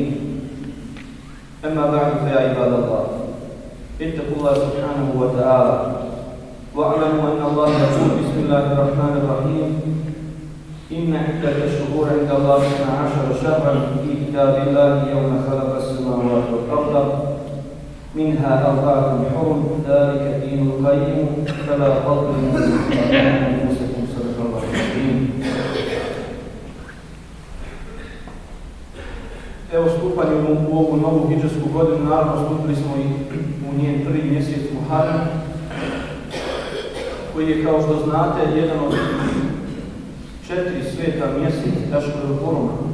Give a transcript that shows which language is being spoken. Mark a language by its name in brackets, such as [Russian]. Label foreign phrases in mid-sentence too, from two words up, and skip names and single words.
[Arabic] أما بعد فيا عباد الله، اتقوا الله سبحانه وتعالى واعلموا أن الله يقول بسم الله الرحمن الرحيم: إن عدة الشهور عند الله 12 شهرا في كتاب الله يوم خلق السماوات والأرض منها أربعة حرم ذلك الدين القيم فلا تظلموا أنفسكم. صدق الله العظيم. [Bosnian] Evo, stupanjem u ovu novu hidžarsku godinu, naravno stupili smo i u njen prvi mjesec Muharram, koji je, kao što znate, jedan od 4 sveta mjesec [Arabic] الأشهر الحرم.